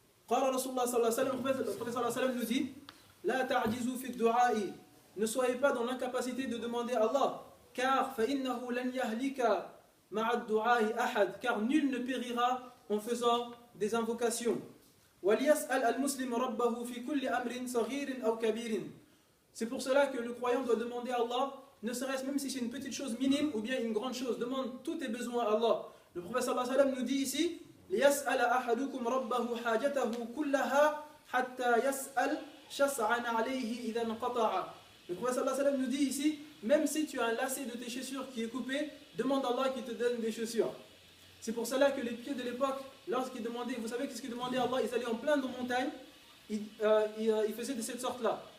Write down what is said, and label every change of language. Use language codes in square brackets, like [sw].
[fr] Le prophète nous dit, [ar] La ta'jizu fi du'a'i, [fr] ne soyez pas dans l'incapacité de demander à Allah, car [ar] فَإِنَّهُ لَنْ يَهْلِكَ مَعَ الدُّعَاءِ أَحَدٍ, [fr] car nul ne périra en faisant des invocations. [ar] وَلْيَسْأَلْ الْمُسْلِمُ رَبَّهُ فِي كُلِّ أَمْرٍ صَغِيرٍ أَوْ كَبِيرٍ. [fr] C'est pour cela que le croyant doit demander à Allah, ne serait-ce même si c'est une petite chose minime ou bien une grande chose, demande tous tes besoins à Allah. Le prophète sallallahu alayhi wa sallam nous dit ici, [ar] لِيَسْأَلَ أَحَدُكُمْ رَبَّهُ حَاجَتَهُ كُلَّهَا حَتَّى يَسْأَلْ شَسْعًا عَلَيْهِ إِذَا انْقَطَعَ. [fr] Le prophète sallallahu alayhi wa sallam nous dit ici, même si tu as un lacet de tes chaussures qui est coupé, demande à Allah qu'il te donne des chaussures. C'est pour cela que les pieds de l'époque, lorsqu'ils demandaient, vous savez qu'est-ce qu'ils demandaient à Allah, ils allaient en plein de montagnes, ils faisaient de cette sorte-là.